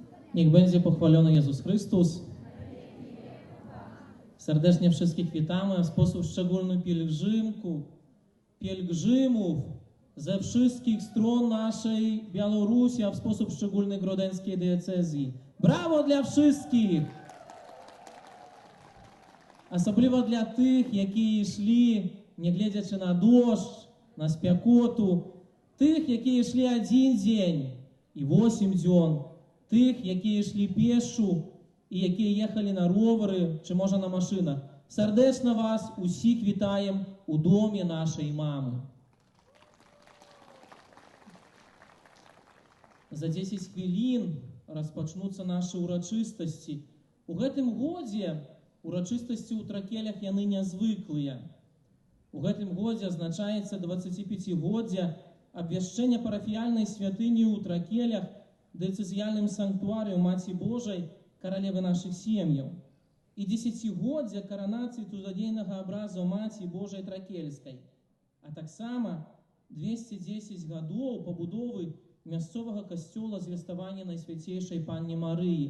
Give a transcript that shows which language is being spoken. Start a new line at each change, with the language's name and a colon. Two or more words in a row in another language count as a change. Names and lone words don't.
Polish: Niech będzie pochwalony Jezus Chrystus. Serdecznie wszystkich witamy, a w sposób szczególny pielgrzymów ze wszystkich stron naszej Białorusi, a w sposób szczególny Grodęckiej diecezji. Brawo dla wszystkich!
Ukrainian: Особливо для тих, які йшли, не глядячи на дощ, на спекоту, тих, які йшли 1 день і 8 днів, тих, які йшли пешу і які їхали на ровери чи може на машинах. Сердечно вас усіх вітаємо у домі нашої мами. За 10 хвилин розпочнуться наші урочистості.
Belarusian: У гэтым годзе урочистості у Тракелях яны нязвыклыя. У гэтым годзе азначаецца 25-годдзя абвяшчэння парафіяльнай святыні ў Тракелях дыяцэзіяльным санктуарыю Маці Божай, каралевы нашых сем'яў, і 10-годдзя каранацыі цудадзейнага абразу Маці Божай Тракельскай, а таксама 210 гадоў пабудовы мясцовага касцёла звеставання Найсвяцейшай Панні Марыі.